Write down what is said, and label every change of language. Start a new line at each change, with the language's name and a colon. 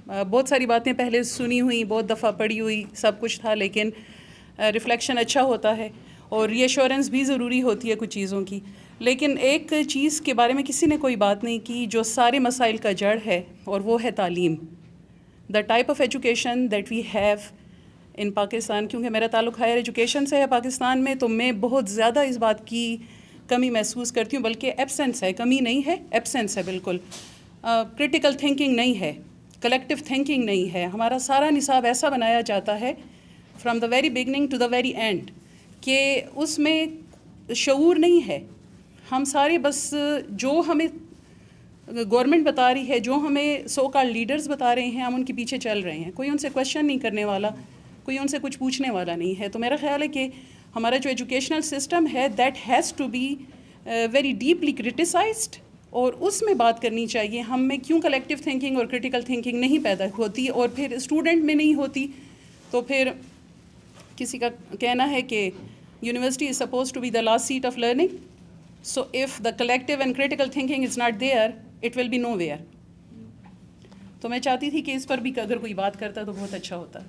Urdu: بہت ساری باتیں پہلے سنی ہوئی، بہت دفعہ پڑھی ہوئی، سب کچھ تھا، لیکن ریفلیکشن اچھا ہوتا ہے اور ری ایشورنس بھی ضروری ہوتی ہے کچھ چیزوں کی. لیکن ایک چیز کے بارے میں کسی نے کوئی بات نہیں کی جو سارے مسائل کا جڑ ہے، اور وہ ہے تعلیم.
English: The type of education that we have in Pakistan.
Urdu: کیونکہ میرا تعلق ہائر ایجوکیشن سے ہے پاکستان میں، تو میں بہت زیادہ اس بات کی کمی محسوس کرتی ہوں، بلکہ ایبسنس ہے، کمی نہیں ہے، ایبسنس ہے بالکل. کرٹیکل تھنکنگ نہیں ہے، کلیکٹیو تھنکنگ نہیں ہے. ہمارا سارا نصاب ایسا بنایا جاتا ہے
English: from the very beginning to the very end
Urdu: کہ اس میں شعور نہیں ہے. ہم سارے بس جو ہمیں گورنمنٹ بتا رہی ہے، جو ہمیں سو کال لیڈرز بتا رہے ہیں، ہم ان کے پیچھے چل رہے ہیں. کوئی ان سے کویشچن نہیں کرنے والا، کوئی ان سے کچھ پوچھنے والا نہیں ہے. تو میرا خیال ہے کہ ہمارا جو ایجوکیشنل سسٹم ہے
English: that has to be very deeply criticized,
Urdu: اور اس میں بات کرنی چاہیے ہم میں کیوں کلیکٹیو تھنکنگ اور کرٹیکل تھنکنگ نہیں پیدا ہوتی، اور پھر اسٹوڈنٹ میں نہیں ہوتی. تو پھر کسی کا کہنا ہے کہ
English: University is suppose to be the last seat of learning. So if the collective and critical thinking is not there it will be nowhere.
Urdu: تو میں چاہتی تھی کہ اس پر بھی اگر کوئی بات کرتا تو بہت اچھا ہوتا.